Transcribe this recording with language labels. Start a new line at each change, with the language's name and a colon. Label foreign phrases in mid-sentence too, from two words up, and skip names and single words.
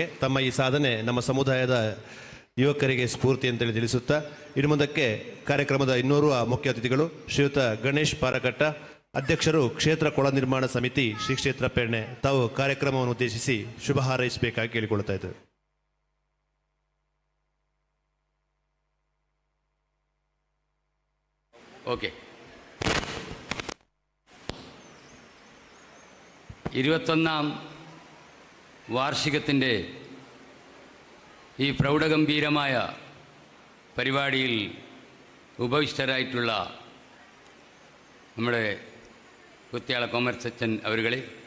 Kannada: ತಮ್ಮ ಈ ಸಾಧನೆ ನಮ್ಮ ಸಮುದಾಯದ ಯುವಕರಿಗೆ ಸ್ಫೂರ್ತಿ ಅಂತೇಳಿ ತಿಳಿಸುತ್ತಾ ಇನ್ನು ಮುಂದಕ್ಕೆ ಕಾರ್ಯಕ್ರಮದ ಇನ್ನೋರ್ವ ಮುಖ್ಯ ಅತಿಥಿಗಳು ಶ್ರೀಯುತ ಗಣೇಶ್ ಪಾರಕಟ್ಟ, ಅಧ್ಯಕ್ಷರು ಕ್ಷೇತ್ರ ಕೊಳ ನಿರ್ಮಾಣ ಸಮಿತಿ ಶ್ರೀ ಕ್ಷೇತ್ರ ಪೆರ್ನೆ, ತಾವು ಕಾರ್ಯಕ್ರಮವನ್ನು ಉದ್ದೇಶಿಸಿ ಶುಭ ಹಾರೈಸಬೇಕಾಗಿ ಕೇಳಿಕೊಳ್ತಾ ಇದ್ದೇವೆ.
Malayalam: ഓക്കെ, 21ാം വാർഷികത്തിൻ്റെ ഈ പ്രൗഢഗംഭീരമായ പരിപാടിയിൽ ഉപവിഷ്ടരായിട്ടുള്ള നമ്മുടെ കുത്തിയാള കോമർസ് അച്ഛൻ അവരുകളെ,